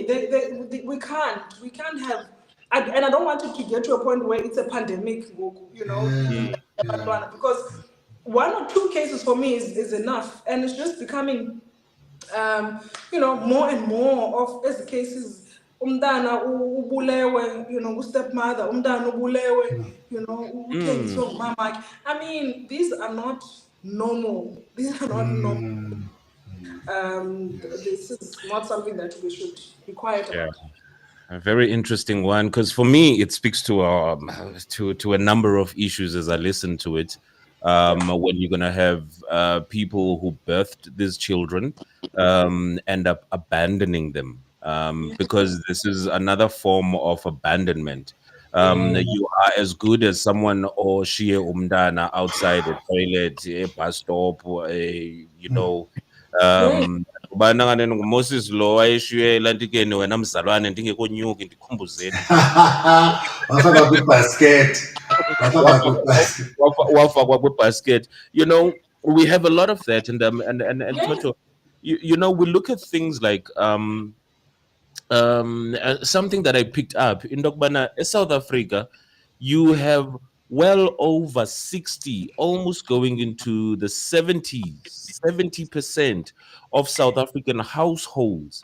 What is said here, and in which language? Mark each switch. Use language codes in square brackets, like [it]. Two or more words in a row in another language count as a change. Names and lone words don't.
[en] We can't have, and I don't want it to get to a point where it's a pandemic, because one or two cases for me is enough, and it's just becoming more and more of as the cases. [xh] Umntana ubulewe, stepmother, umntana ubulewe, uthengiswe ngumama. [en] I mean, these are not normal. These are not normal. Mm, yes. This is not something that we should be quiet Yeah. about. A very interesting one, because for me it speaks to a number of issues as I listen to it. Yeah, When you're gonna have people who birthed these children end up abandoning them, yeah, because this is another form of abandonment. yeah, You are as good as someone or she umdana outside a toilet, a bus stop, or yeah. [xh] ubana ngane nguMoses lo wayeshiywe elantikeni wena mzalwane ndingekonyuki ndikhumbuzeni. Wafaka kwibasket. Wafaka kwibasket. Wafakwa kwibasket. [en] We have a lot of that, and Yes. Toto, we look at things like something that I picked up in Dokbana, South Africa, you have well over 60, almost going into the 70s, 70% of South African households.